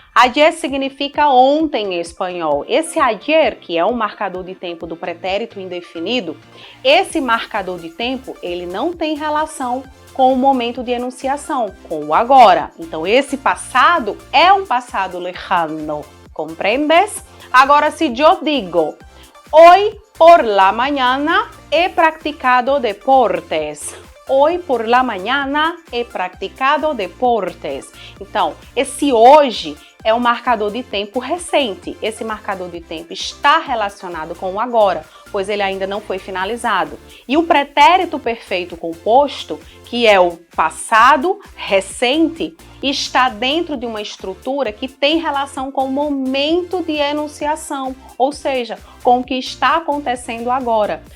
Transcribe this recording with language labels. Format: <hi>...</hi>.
<pt>Ayer significa ontem em espanhol. Esse ayer, que é um marcador de tempo do pretérito indefinido, esse marcador de tempo, ele não tem relação com o momento de enunciação, com o agora. Então, esse passado é um passado lejano, compreendes? Agora, se eu digo,</pt> <es>hoy por la mañana he practicado deportes. Hoy por la mañana he practicado deportes.</es> <pt>Então, esse hoje é um marcador de tempo recente. Esse marcador de tempo está relacionado com o agora, pois ele ainda não foi finalizado. E o pretérito perfeito composto, que é o passado recente, está dentro de uma estrutura que tem relação com o momento de enunciação, ou seja, com o que está acontecendo agora.</pt>